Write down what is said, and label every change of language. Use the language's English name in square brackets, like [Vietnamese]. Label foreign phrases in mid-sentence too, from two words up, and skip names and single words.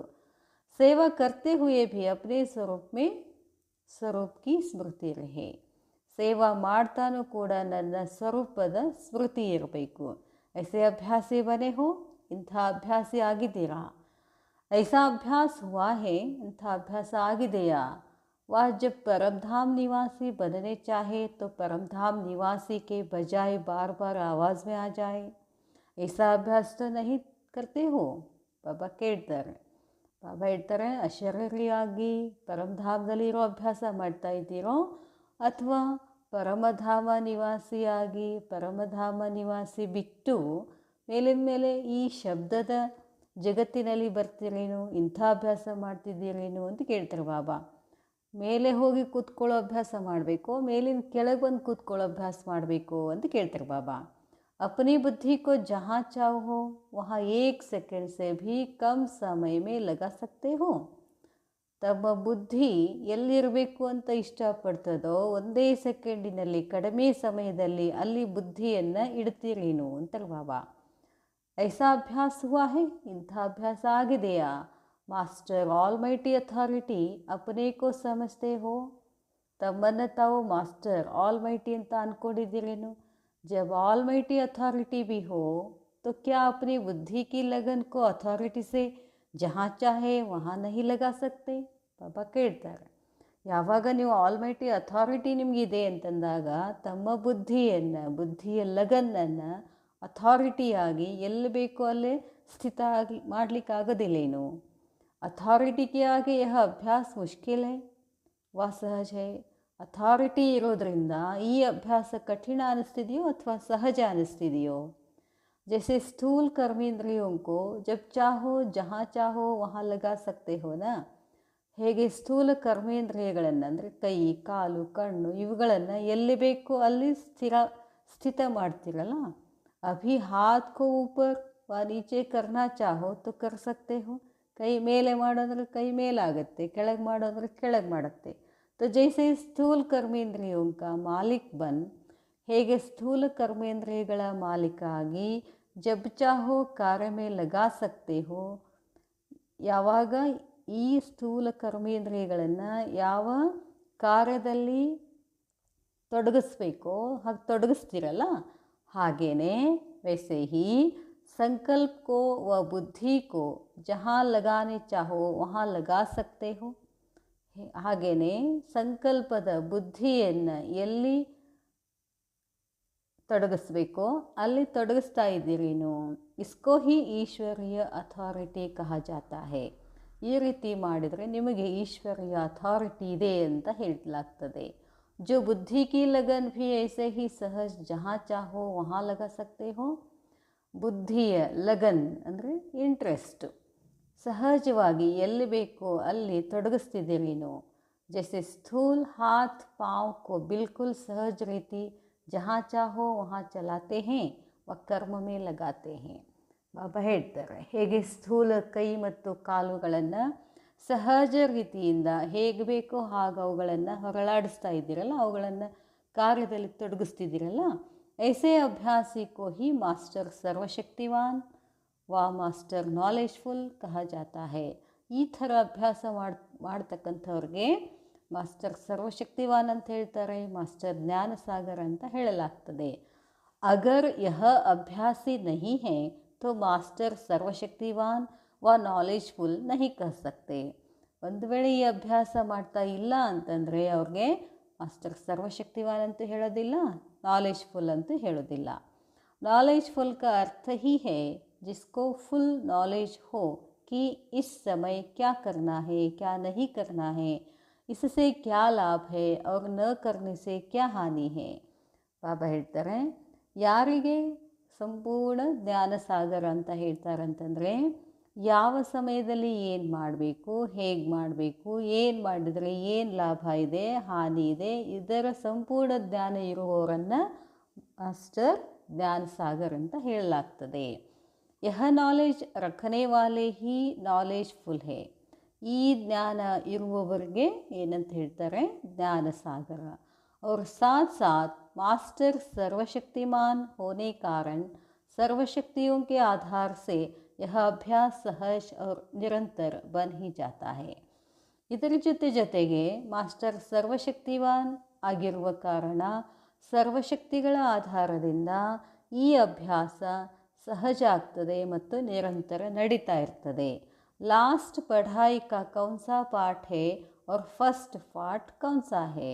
[Hindi] सेवा करते हुए भी अपने स्वरूप में स्वरूप की स्मृति रहे. [Kannada] ಸೇವಾ ಮಾಡ್ತಾನೂ ಕೂಡ ನನ್ನ ಸ್ವರೂಪದ ಸ್ಮೃತಿ ಇರಬೇಕು. [Hindi] ऐसे अभ्यासी बने हो, [Kannada] ಇಂಥ ಅಭ್ಯಾಸಿ ಆಗಿದ್ದೀರಾ? [Hindi] ऐसा अभ्यास हुआ है, [Kannada] ಇಂಥ ಅಭ್ಯಾಸ ಆಗಿದೆಯಾ? [Hindi] वह जब परमधाम निवासी बनने चाहे तो परमधाम निवासी के बजाय बार बार आवाज़ में आ जाए, ऐसा अभ्यास तो नहीं करते हो? [Kannada] ಬಾಬಾ ಕೇಳ್ತಾರೆ. ಬಾಬಾ ಹೇಳ್ತಾರೆ, ಅಶರೀರಿಯಾಗಿ ಪರಮಧಾಮದಲ್ಲಿರೋ ಅಭ್ಯಾಸ ಮಾಡ್ತಾ ಇದ್ದೀರೋ ಅಥವಾ ಪರಮಧಾಮ ನಿವಾಸಿಯಾಗಿ ಪರಮಧಾಮ ನಿವಾಸಿ ಬಿಟ್ಟು ಮೇಲಿನ ಮೇಲೆ ಈ ಶಬ್ದದ ಜಗತ್ತಿನಲ್ಲಿ ಬರ್ತೀರೇನು, ಇಂಥ ಅಭ್ಯಾಸ ಮಾಡ್ತಿದ್ದೀರೇನು ಅಂತ ಕೇಳ್ತಾರೆ ಬಾಬಾ. ಮೇಲೆ ಹೋಗಿ ಕೂತ್ಕೊಳ್ಳೋ ಅಭ್ಯಾಸ ಮಾಡಬೇಕು, ಮೇಲಿನ ಕೆಳಗೆ ಬಂದು ಕೂತ್ಕೊಳ್ಳೋ ಅಭ್ಯಾಸ ಮಾಡಬೇಕು ಅಂತ ಕೇಳ್ತಾರೆ ಬಾಬಾ. [Hindi] अपनी बुद्धि को जहाँ चाहो वहाँ 1 सेकंड से भी कम समय में लगा सकते हो. [Kannada] ತಮ್ಮ ಬುದ್ಧಿ ಎಲ್ಲಿರಬೇಕು ಅಂತ ಇಷ್ಟಪಡ್ತದೋ ಒಂದೇ ಸೆಕೆಂಡಿನಲ್ಲಿ, ಕಡಿಮೆ ಸಮಯದಲ್ಲಿ ಅಲ್ಲಿ ಬುದ್ಧಿಯನ್ನು ಇಡ್ತೀರೇನು ಅಂತಾರೆ ಬಾಬಾ. [Hindi] ऐसा अभ्यास हुआ है, [Kannada] ಇಂಥ ಅಭ್ಯಾಸ ಆಗಿದೆಯಾ? [English] master almighty authority [Hindi] अपने को समझते हो, [Kannada] ತಮ್ಮನ್ನು ತಾವು [English] master almighty [Kannada] ಅಂತ ಅಂದ್ಕೊಂಡಿದ್ದೀರೇನು? [Hindi] जब [English] almighty authority [Hindi] भी हो तो क्या अपनी बुद्धि की लगन को अथॉरिटी से जहाँ चाहे वहाँ नहीं लगा सकते? [Kannada] ಬಾಬಾ ಕೇಳ್ತಾರೆ, ಯಾವಾಗ ನೀವು [English] almighty authority [Kannada] ನಿಮಗಿದೆ ಅಂತಂದಾಗ ತಮ್ಮ ಬುದ್ಧಿಯ ಲಗನ್ನನ್ನು ಅಥಾರಿಟಿಯಾಗಿ ಎಲ್ಲಿ ಬೇಕೋ ಅಲ್ಲೇ ಸ್ಥಿತ ಮಾಡಲಿಕ್ಕಾಗೋದಿಲ್ಲೇನು? [Hindi] ಅಥಾರಿಟಿ के आगे यह अभ्यास मुश्किल है व सहज है. [Kannada] ಅಥಾರಿಟಿ ಇರೋದ್ರಿಂದ ಈ ಅಭ್ಯಾಸ ಕಠಿಣ ಅನ್ನಿಸ್ತಿದೆಯೋ ಅಥವಾ ಸಹಜ ಅನ್ನಿಸ್ತಿದೆಯೋ? [Hindi] जैसे स्थूल कर्मेंद्रियों को जब चाहो जहाँ चाहो वहाँ लगा सकते हो ना, [Kannada] ಹೇಗೆ ಸ್ಥೂಲ ಕರ್ಮೇಂದ್ರಿಯಗಳನ್ನು ಅಂದರೆ ಕೈ, ಕಾಲು, ಕಣ್ಣು ಇವುಗಳನ್ನು ಎಲ್ಲಿ ಬೇಕೋ ಅಲ್ಲಿ ಸ್ಥಿತ ಮಾಡ್ತಿರಲ್ಲ. [Hindi] अभी हाथ को ऊपर व नीचे करना चाहो तो कर सकते हो. [Kannada] ಕೈ ಮೇಲೆ ಮಾಡೋದ್ರೆ ಕೈ ಮೇಲಾಗುತ್ತೆ, ಕೆಳಗೆ ಮಾಡೋದ್ರೆ ಕೆಳಗೆ ಮಾಡುತ್ತೆ. [Hindi] तो जैसे स्थूल कर्मेंद्रियों का मालिक बन, [Kannada] ಹೇಗೆ ಸ್ಥೂಲ ಕರ್ಮೇಂದ್ರಿಯಗಳ ಮಾಲೀಕ ಆಗಿ [Hindi] जब चाहो कार्य में लगा सकते हो, [Kannada] ಯಾವಾಗ ಈ ಸ್ಥೂಲ ಕರ್ಮೇಂದ್ರಿಯಗಳನ್ನು ಯಾವ ಕಾರ್ಯದಲ್ಲಿ ತೊಡಗಿಸ್ಬೇಕೋ ಹಾಗೆ ತೊಡಗಿಸ್ತಿರಲ್ಲ, ಹಾಗೇನೆ [Hindi] वैसे ही संकल्प को व बुद्धि को जहाँ लगाने चाहो वहाँ लगा सकते [Kannada] हो. ಹಾಗೆಯೇ ಸಂಕಲ್ಪದ ಬುದ್ಧಿಯನ್ನು ಎಲ್ಲಿ ತೊಡಗಿಸ್ಬೇಕೋ ಅಲ್ಲಿ ತೊಡಗಿಸ್ತಾ ಇದ್ದೀರೇನು? [Hindi] इसको ही ईश्वरीय अथॉरिटी कहा जाता है. [Kannada] ಈ ರೀತಿ ಮಾಡಿದರೆ ನಿಮಗೆ ಈಶ್ವರೀಯ ಅಥಾರಿಟಿ ಇದೆ ಅಂತ ಹೇಳಲಾಗ್ತದೆ. [Hindi] जो बुद्धि की लगन भी ऐसे ही सहज जहाँ चाहो वहाँ लगा सकते हो. [Kannada] ಬುದ್ಧಿಯ ಲಗನ್ ಅಂದರೆ ಇಂಟ್ರೆಸ್ಟ್ ಸಹಜವಾಗಿ ಎಲ್ಲಿ ಬೇಕೋ ಅಲ್ಲಿ ತೊಡಗಿಸ್ತಿದ್ದೀರೇನು? [Hindi] जैसे स्थूल हाथ पाँव को बिल्कुल सहज रीति जहाँ चाहो वहाँ चलाते हैं व कर्म में लगाते हैं. [Kannada] ಬಾಬಾ ಹೇಳ್ತಾರೆ, ಹೇಗೆ ಸ್ಥೂಲ ಕೈ ಮತ್ತು ಕಾಲುಗಳನ್ನು ಸಹಜ ರೀತಿಯಿಂದ ಹೇಗೆ ಬೇಕೋ ಹಾಗೆ ಅವುಗಳನ್ನು ಹೊರಳಾಡಿಸ್ತಾ ಇದ್ದೀರಲ್ಲ, ಅವುಗಳನ್ನು ಕಾರ್ಯದಲ್ಲಿ ತೊಡಗಿಸ್ತಿದ್ದೀರಲ್ಲ, [Hindi] ऐसे अभ्यासी को ही मास्टर सर्वशक्तिवान व मास्टर नॉलेजफुल कहा जाता है. [Kannada] ಈ ಥರ ಅಭ್ಯಾಸ ಮಾಡ್ತಕ್ಕಂಥವ್ರಿಗೆ ಮಾಸ್ಟರ್ ಸರ್ವಶಕ್ತಿವಾನ್ ಅಂತ ಹೇಳ್ತಾರೆ, ಮಾಸ್ಟರ್ ಜ್ಞಾನ ಸಾಗರ ಅಂತ ಹೇಳಲಾಗ್ತದೆ. [Hindi] अगर यह अभ्यासी नहीं है तो मास्टर सर्वशक्तिवान व नॉलेजफुल नहीं कह सकते. [Kannada] ಒಂದು ವೇಳೆ ಈ ಅಭ್ಯಾಸ ಮಾಡ್ತಾ ಇಲ್ಲ ಅಂತಂದರೆ ಅವ್ರಿಗೆ ಮಾಸ್ಟರ್ ಸರ್ವಶಕ್ತಿವಾನ್ ಅಂತೂ ಹೇಳೋದಿಲ್ಲ, ನಾಲೆಜ್ಫುಲ್ ಅಂತೂ ಹೇಳೋದಿಲ್ಲ. [Hindi] ನಾಲೆಜ್ಫುಲ್ का अर्थ ही है जिसको [English] full knowledge [Hindi] हो कि इस समय क्या करना है, क्या नहीं करना है, इससे क्या लाभ है और न करने से क्या हानि है. [Kannada] ಬಾಬಾ ಹೇಳ್ತಾರೆ, ಯಾರಿಗೆ ಸಂಪೂರ್ಣ ಜ್ಞಾನ ಸಾಗರ ಅಂತ ಹೇಳ್ತಾರಂತಂದರೆ ಯಾವ ಸಮಯದಲ್ಲಿ ಏನು ಮಾಡಬೇಕು, ಹೇಗೆ ಮಾಡಬೇಕು, ಏನು ಮಾಡಿದರೆ ಏನು ಲಾಭ ಇದೆ, ಹಾನಿ ಇದೆ, ಇದರ ಸಂಪೂರ್ಣ ಜ್ಞಾನ ಇರುವವರನ್ನು ಮಾಸ್ಟರ್ ಜ್ಞಾನ ಸಾಗರ್ ಅಂತ ಹೇಳಲಾಗ್ತದೆ. [Hindi] यह नॉलेज रखने वाले ही नॉलेजफुल है. [Kannada] ಈ ಜ್ಞಾನ ಇರುವವರಿಗೆ ಏನಂತ ಹೇಳ್ತಾರೆ? ಜ್ಞಾನ ಸಾಗರ. [Hindi] और साथ साथ मास्टर सर्वशक्तिमान होने कारण सर्वशक्तियों के आधार से यह अभ्यास सहज और निरंतर बन ही जाता है. [Kannada] ಇದರ ಜೊತೆಗೆ ಮಾಸ್ಟರ್ ಸರ್ವಶಕ್ತಿವಾನ್ ಆಗಿರುವ ಕಾರಣ ಸರ್ವಶಕ್ತಿಗಳ ಆಧಾರದಿಂದ ಈ ಅಭ್ಯಾಸ ಸಹಜ ಆಗ್ತದೆ ಮತ್ತು ನಿರಂತರ ನಡೀತಾ ಇರ್ತದೆ. [Hindi] लास्ट पढ़ाई का कौन सा पाठ है और फर्स्ट पाठ कौन सा है.